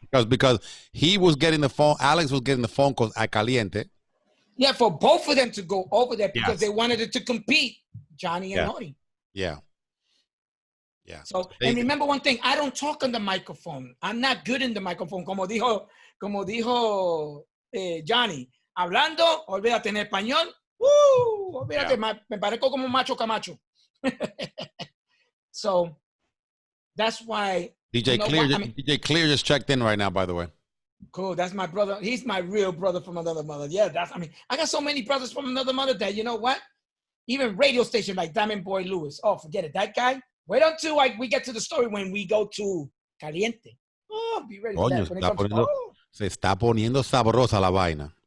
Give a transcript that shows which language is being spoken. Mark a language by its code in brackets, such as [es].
[en] Because he was getting the phone, Alex was getting the phone calls at Caliente. Yeah, for both of them to go over there because they wanted it to compete, Johnny and Nori. Yeah. So, and remember one thing, I don't talk on the microphone. I'm not good in the microphone. [es] Como dijo Johnny, hablando, olvídate en español. Olvídate, me parezco como macho Camacho. [en] So, that's why. DJ Clear just checked in right now, by the way. Cool. That's my brother. He's my real brother from another mother. Yeah, I got so many brothers from another mother that, you know what? Even radio station like Diamond Boy Lewis. Oh, forget it. That guy. Wait until we get to the story when we go to Caliente. Oh, be ready for that. [es] Se está poniendo sabrosa la vaina.